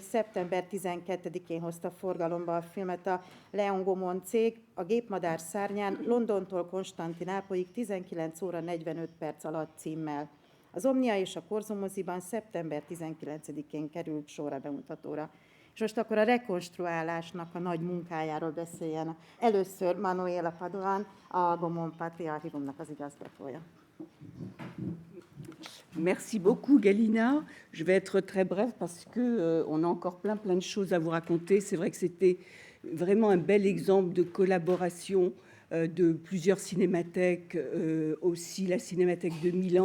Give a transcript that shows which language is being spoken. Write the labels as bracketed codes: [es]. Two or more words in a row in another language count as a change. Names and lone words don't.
[hu] szeptember 12-én hozta forgalomba a filmet a Leon Gomon cég, a Gépmadár szárnyán Londontól Konstantinápolyig 19 óra 45 perc alatt címmel. Az Omnia és a Korzo moziban szeptember 19-én került sor a bemutatóra. És most akkor a rekonstruálásnak a nagy munkájáról beszéljen. Először Manuela Padoan, a Gaumont Patria Archivumnak az igazgatója. [fr] Merci beaucoup Galina. Je vais être très brève parce que on a encore plein de choses à vous raconter. C'est vrai que c'était vraiment un bel exemple de collaboration de plusieurs cinémathèques, aussi la Cinémathèque de Milan.